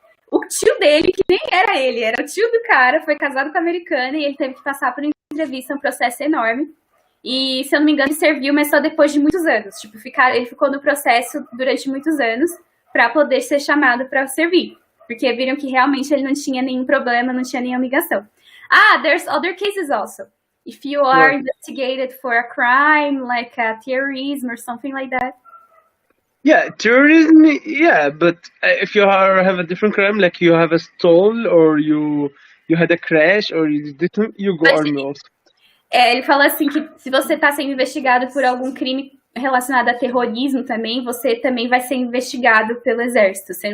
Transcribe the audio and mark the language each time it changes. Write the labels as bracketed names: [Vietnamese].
[Portuguese] O tio dele, que nem era ele, era o tio do cara, foi casado com a americana e ele teve que passar por uma entrevista, um processo enorme. E, se eu não me engano, ele serviu, mas só depois de muitos anos. Tipo, ele ficou no processo durante muitos anos para poder ser chamado para servir. Porque viram que realmente ele não tinha nenhum problema, não tinha nenhuma ligação. [English] There's other cases also. If you are investigated for a crime, like terrorism or something like that. Yeah, terrorism, yeah, but if you have a different crime, like you have a stole or you had a crash or you go army also. [Portuguese] Ele falou assim que se você está sendo investigado por algum crime relacionado a terrorismo também, você também vai ser investigado pelo exército.